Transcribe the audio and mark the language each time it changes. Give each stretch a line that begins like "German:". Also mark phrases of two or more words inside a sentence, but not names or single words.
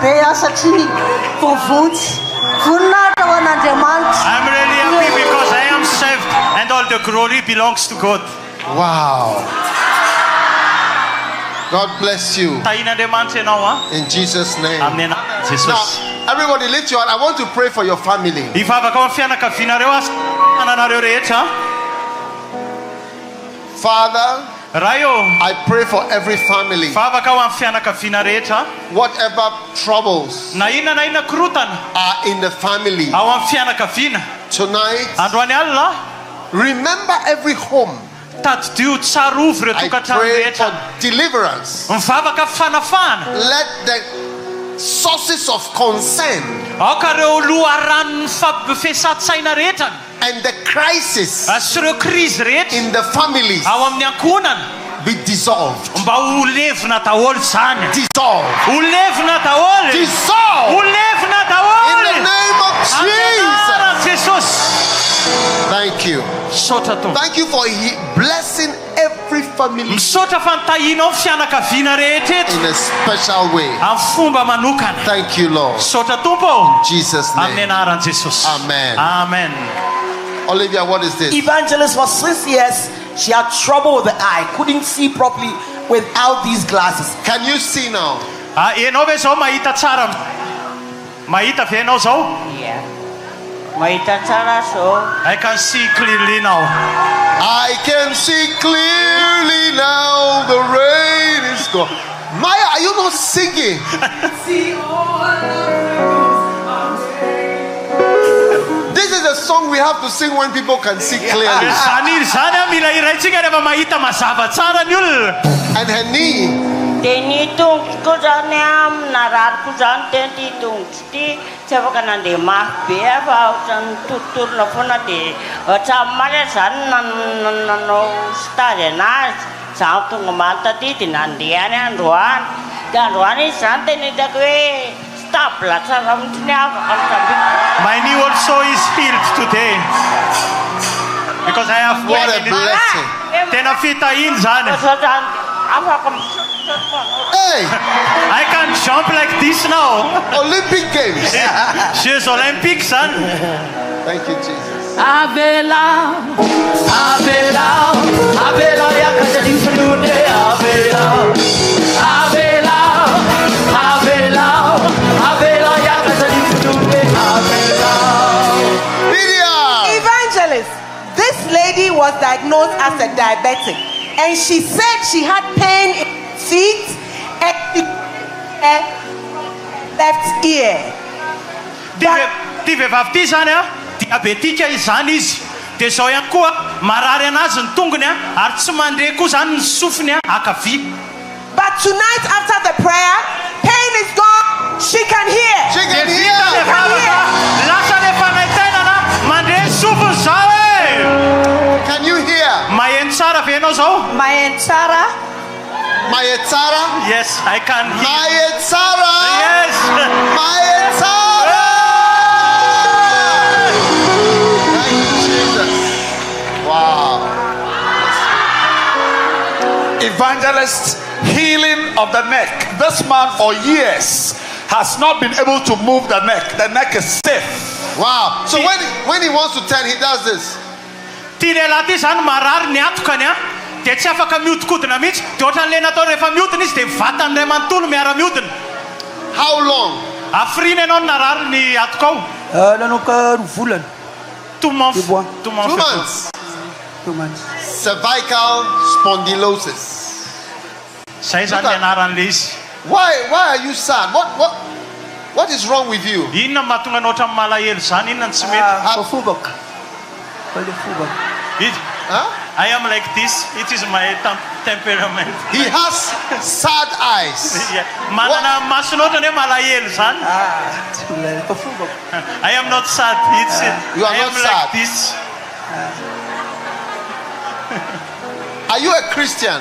Malagasy: satria voavotsy voninahitra ho an'Andriamanitra.
English: I'm really happy because I am saved and all the glory belongs to God. Wow. God bless you.
Malagasy: Tain'Andriamanitra ianao a.
English: In Jesus' name. Amen. Jesus. Now, everybody lift your hand. I want to pray for your family.
Malagasy: Ivavaka ao amin'ny fianakavianareo asa ananareo rehetra.
English: Father,
Malagasy: Raio,
English: I pray for every family.
Malagasy: Vavaka ao amin'ny fianakaviana rehetra.
English: Whatever troubles
Malagasy: Na inona na inona korotana
English: are in the family
Malagasy: ao amin'ny fianakaviana.
English: tonight,
Malagasy: Androany alina,
English: remember every home.
Malagasy: tadidio tsara ovy ireo
English: I
Malagasy: tokantrano
English: pray
Malagasy: rehetra.
English: for deliverance.
Malagasy: Mivavaka fanafahana.
English: Let the sources of concern
Malagasy: Aoka ireo loharanon'ny fampiasan-tsaina rehetra
English: and the crisis
Malagasy: sy ireo krizy rehetra
English: in the families
Malagasy: ao amin'ny ankonana
English: be dissolved.
Malagasy: mba ho levina daholo zany.
English: Dissolved.
Malagasy: Ho levina daholo.
English: Dissolved.
Malagasy: Ho levina
English: In
Malagasy: daholo.
English: the name of
Malagasy: Anaran'i
English: Jesus.
Malagasy: Jesosy.
English: Thank you.
Malagasy: Misaotra tompoko.
English: Thank you for blessing every family
Malagasy: Misaotra fa nitahianao fianakaviana rehetra eto
English: in a special way.
Malagasy: amin'ny fomba manokana.
English: Thank you, Lord.
Malagasy: Misaotra tompo.
English: Jesus'
Malagasy: Amin'ny
English: name.
Malagasy: anaran'i Jesosy.
English: Amen. Amen. Olivia, what is this? Evangelist, for 6 years, she had trouble with the eye, couldn't see properly without these glasses. Can you see now?
Malagasy: Ianao ve zao mahita tsara? Mahita ve ianao zao? Yeah. Mahita tsara so.
English: I can see clearly now. I can see clearly now. The rain is gone. Maya, are you not singing? This is a song we have to sing when people can see clearly.
Malagasy: Zany mila iraintsika rehefa mahita mazava tsara ny olona.
English: And her knee,
Malagasy: Dia ny tongotro zany narariko zany dia ty tongotro ty tsy afaka nandeha mafy be fa ohatran'ny totorona foana dia tsamaly zany nanao stage anazy. Zaho tonga maly taty dia nandeha any androany. Dia androany izy zany tena hitako hoe stable tsara mihitsy ny afaka mitambiko.
English: My knee also is healed today. Because I have what a walked in it. blessing.
Malagasy: Tena fitahin zany. Afaka
English: Hey, I can jump like this now. Olympic Games.
Malagasy: Jeux olympiques zany.
English: Thank you, Jesus. Avela, Avela, Avela, yakazali funune, Avela, Avela, Avela, Avela, yakazali funune, Avela. Evangelist, this lady was diagnosed as a diabetic, and she said she had pain in her feet and her left ear.
Malagasy: Ty vehivavy ty zany a diabetika izany izy. Dia zao ihany koa marary anazy ny tongony a ary tsy mandre koa zany ny sofiny a akavia.
English: But tonight after the prayer, pain is gone. She can hear. She
Malagasy: Dia
English: can
Malagasy: vita le
English: hear.
Malagasy: vavaka lasa le fanaitainana mandre sofiny zao e.
English: Can you hear?
Malagasy: Maheno tsara ve ianao zao? Maheno tsara. Mayetsara?
English: Yes, I can hear.
Malagasy: Mayetsara?
English: Yes. Mayetsara! Thank you, Jesus. Wow. Evangelist, healing of the neck. This man for years has not been able to move the neck. The neck is stiff. Wow. So when he wants to turn, he does this.
Malagasy: Tian'lehilahy ty zany marary ny atokany a dia tsy afaka mihodinkodina mihitsy dia ohatran'le natao rehefa mihodina izy dia vatany ray manontolo miara-mihodina.
English: How long?
Malagasy: Afrina ianao narary ny atoka ao? Nanuka volana.
English: 2 months. 2 2 months. months. 2 months. Cervical spondylosis.
Malagasy: Zay zany ny anaran'le izy.
English: Why are you sad? What is wrong with you?
Malagasy: Inona mahatonga anao ohatran'ny malahelo zany? Inona ny tsy mety? Fubak. Fubak.
English: Huh? I am like this. It is my temperament. He has sad eyes.
Malagasy: Manana masona ohatrany hoe malahelo zany. Fubak.
English: I am not sad. You are I not am sad. like this. Are you a Christian?